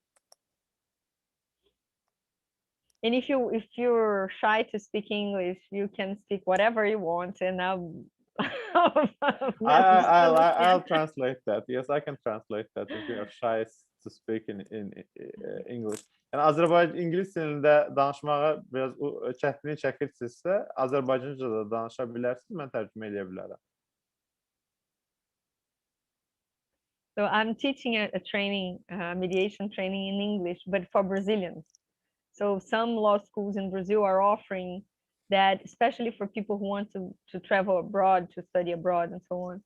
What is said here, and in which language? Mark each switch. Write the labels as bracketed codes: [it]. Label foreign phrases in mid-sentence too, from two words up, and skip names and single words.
[en] And if you're shy to speak English, you can speak whatever you want, and I'll translate that. Yes, I can translate that if you are shy to speak in English. [az] Yani Azerbaycan İngiliz dilində danışmağa biraz çətinlik çəkirsinizsə, Azərbaycanca da danışa bilərsiniz, mən tərcümə edə bilərəm. [en] So I'm teaching a training, mediation training in English, but for Brazilians. So some law schools in Brazil are offering that, especially for people who want to travel abroad, to study abroad and so on.